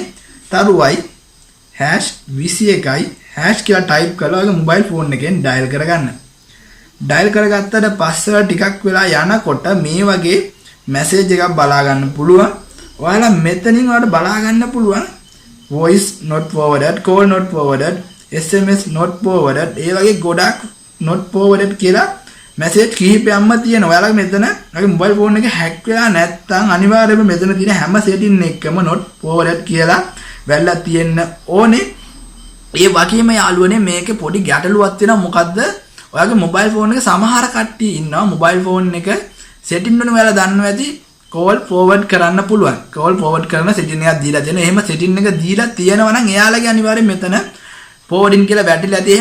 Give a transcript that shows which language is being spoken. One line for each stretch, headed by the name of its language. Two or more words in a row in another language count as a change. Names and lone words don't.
Sinhala: තරුවයි #21යි # කියලා ටයිප් කරලා ඔයාගේ
English: mobile phone
Sinhala: එකෙන් ඩයල් කරගන්න. ඩයල් කරගත්තට පස්සේ ටිකක් වෙලා යනකොට මේ වගේ මැසේජ් එකක් බලා ගන්න පුළුවන්. ඔයාලා මෙතනින් ඔයාලට බලා ගන්න පුළුවන්
English: voice not forwarded, call not forwarded, SMS not forwarded.
Sinhala: ඒ වගේ ගොඩක්
English: not forwarded
Sinhala: කියලා මැසේජ් කිහිපයක්ම තියෙනවා. ඔයාලා මෙතන ඔයාගේ
English: mobile phone
Sinhala: එක හැක් වෙලා නැත්නම් අනිවාර්යයෙන්ම මෙතන තියෙන හැම සෙටින් එකම
English: not forwarded
Sinhala: කියලා වැල්ලා තියෙන්න ඕනේ. ඒ වගේම යාළුවනේ මේකේ පොඩි ගැටලුවක් තියෙනවා. මොකද්ද? ඔයාගේ
English: mobile phone
Sinhala: එක සමහර කට්ටිය ඉන්නවා
English: mobile phone
Sinhala: එක සෙටින් වල ඔයාලා දන්නවා ඇති
English: call forward
Sinhala: කරන්න පුළුවන්.
English: call forward
Sinhala: කරන සෙටින් එකක් දීලා තියෙනවා. එහෙම සෙටින් එක දීලා තියෙනවා නම් එයාලගේ අනිවාර්යෙන් මෙතන ෆෝවර්ඩින් කියලා වැටිලා ඇති.